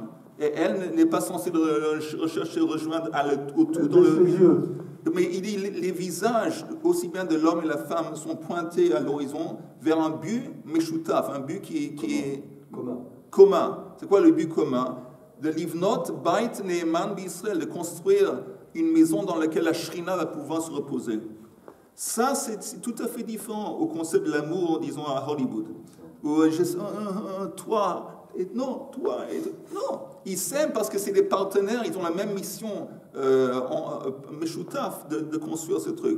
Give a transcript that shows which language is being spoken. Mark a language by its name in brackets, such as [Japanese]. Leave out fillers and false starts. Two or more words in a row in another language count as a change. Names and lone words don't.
[French] Et elle n'est pas censée rechercher, rejoindre au tout dans le yeux. Mais il dit les visages, aussi bien de l'homme et de la femme, sont pointés à l'horizon vers un but meshutaf, un but qui est commun. C'est quoi le but commun? De [Hebrew] לבנות בית נאמן בישראל, [French] de construire une maison dans laquelle la shrina va pouvoir se reposer. Ça, c'est tout à fait différent au concept de l'amour, disons, à Hollywood. Où toi... Et non, toi, non. Ils s'aiment parce que c'est des partenaires, ils ont la même mission meshutaf de construire ce truc.